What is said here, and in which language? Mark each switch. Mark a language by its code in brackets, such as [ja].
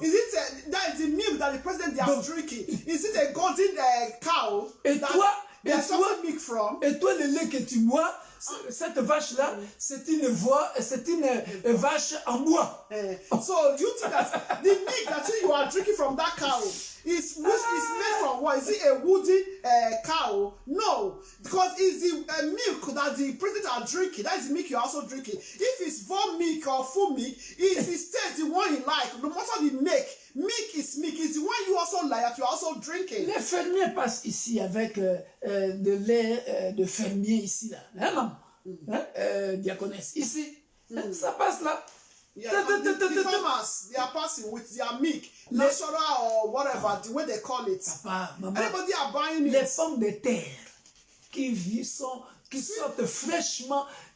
[en] Is it that is the milk that the president they are drinking? Is it a golden cow [fr] Et [en] that [fr] toi, [en] they are extracting milk from? [fr] Et toi, le lait que tu bois, cette vache-là, c'est une vache en bois. [en] So you think that the milk that you are drinking from that cow is made from what? Is it a wooden cow? No, because it's the milk that the president are drinking. That is the milk you are also drinking. If it's raw milk or full milk, it's the one you like. No matter the milk is milk. It's the one you also like that you are also drinking. [fr] Les fermiers passent ici avec de lait de fermier ici là. Hein, maman? Diaconesse, ici. Ça passe là. [en] Yeah, the farmers, they are passing with their milk, natural or whatever, the way they call it. [fr] Papa, maman, [en] Everybody are buying [fr] les [en] it. [fr] pommes de terre qui sortent fraîchement